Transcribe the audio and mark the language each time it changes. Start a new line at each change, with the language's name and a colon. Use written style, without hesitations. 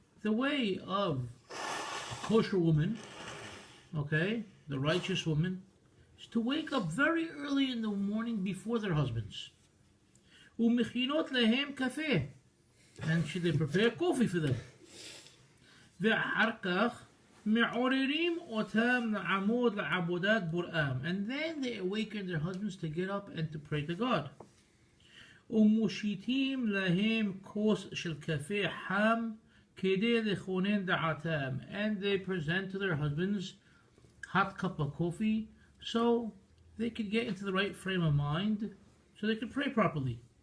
English: The way of a kosher woman, okay, the righteous woman, is to wake up very early in the morning before their husbands.
Hebrew: Umechinot lehem kafeh.
English: And they prepare coffee for them.
Hebrew: ואחר כך מעוררים אותם לעמוד לעבודת בוראם.
English: And then they awaken their husbands to get up and to pray to God.
Hebrew: ומושיטים להם כוס של קפה חם כדי לכונן דעתם.
English: And they present to their husbands hot cup of coffee so they could get into the right frame of mind so they could pray properly.